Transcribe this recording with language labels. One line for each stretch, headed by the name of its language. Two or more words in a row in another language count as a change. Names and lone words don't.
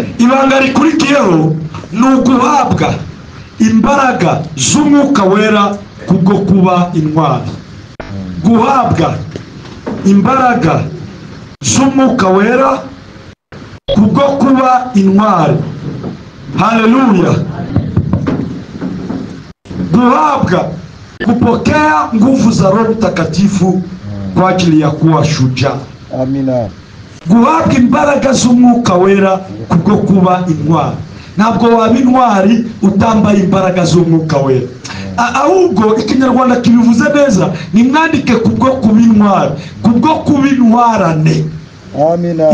Kinyarwanda: Ibanga rikurikiyeho ni uguhabwa imbaraga z'umwuka wera kubwo kuba intwari. Guhabwa imbaraga z'umwuka wera kubwo kuba intwari. Haleluya. Guhabwa,
Swahili: kupokea nguvu za Roho Mtakatifu kwa ajili ya kuwa shujaa.
Kinyarwanda: Amina. Guhabwa imbaraga z'umwuka wera kubwo kuba intwari. Ntabwo waba intwari utambaye imbaraga z'umwuka wera. Ahubwo ikinyarwanda kibivuze neza, ni mwandike kubwo kuba intwari, kubwo kuba intwarane. Amina.